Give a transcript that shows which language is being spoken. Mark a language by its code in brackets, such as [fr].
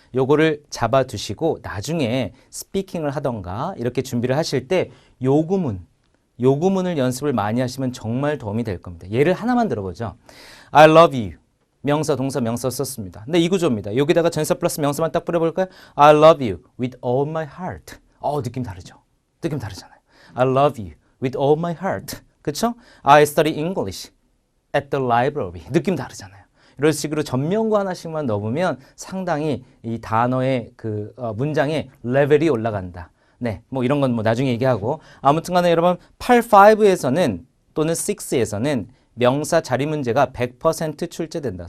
[ko] 요거를 잡아두시고 나중에 스피킹을 하던가 이렇게 준비를 하실 때 요 구문을 연습을 많이 하시면 정말 도움이 될 겁니다. 예를 하나만 들어보죠. [en] I love you. [ko] 명사, 동사, 명사 썼습니다. 근데 이 구조입니다. 여기다가 전사 플러스 명사만 딱 뿌려볼까요? [en] I love you with all my heart. [ko] 느낌 다르죠? 느낌 다르잖아요. [en] I love you with all my heart. [ko] 그쵸? [en] I study English at the library. [ko] 느낌 다르잖아요. 이런 식으로 전명구 하나씩만 넣으면 상당히 이 단어의 문장의 레벨이 올라간다. 네, 뭐 이런 건 뭐 나중에 얘기하고. 아무튼 간에 여러분 8, 5에서는 또는 6에서는 명사 자리 문제가 100% 출제된다.